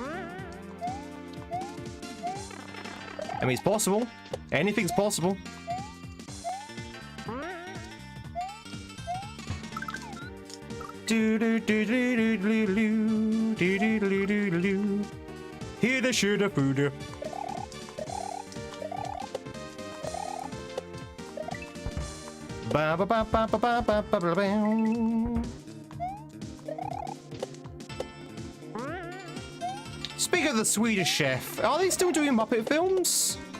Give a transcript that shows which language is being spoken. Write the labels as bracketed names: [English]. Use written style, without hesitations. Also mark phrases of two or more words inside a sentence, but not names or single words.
[English] I mean, it's possible. Anything's possible. Hear the shooter fooder. Ba ba ba ba ba ba ba ba ba ba. Speaking of the Swedish chef, are they still doing Muppet films?